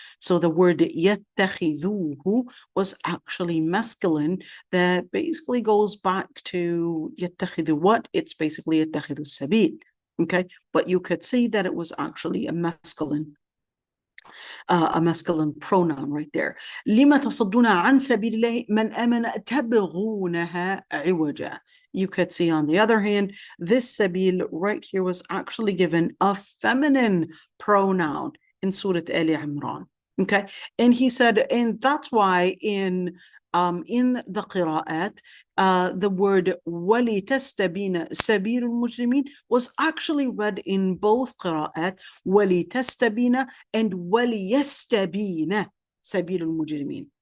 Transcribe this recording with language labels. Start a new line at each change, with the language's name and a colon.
English: So the word يَتَّخِذُوهُ was actually masculine. That basically goes back to يَتَّخِذُ what? It's basically
Arabic: يَتَّخِذُ السَّبِيل.
English: Okay, but you could see that it was actually a masculine pronoun right there.
Arabic: لما تصدون عن سبيل الله من آمن تبغونها عوجا.
English: You could see on the other hand, this sabil right here was actually given a feminine pronoun in Surah Ali Imran. Okay, and he said, and that's why in the qira'at, the word
Arabic: وَلِتَسْتَبِينَ سَبِيلُ الْمُجْرِمِينَ
English: was actually read in both qira'at, وَلِتَسْتَبِينَ and
Arabic: وَلِيَسْتَبِينَ سَبِيلُ الْمُجْرِمِينَ.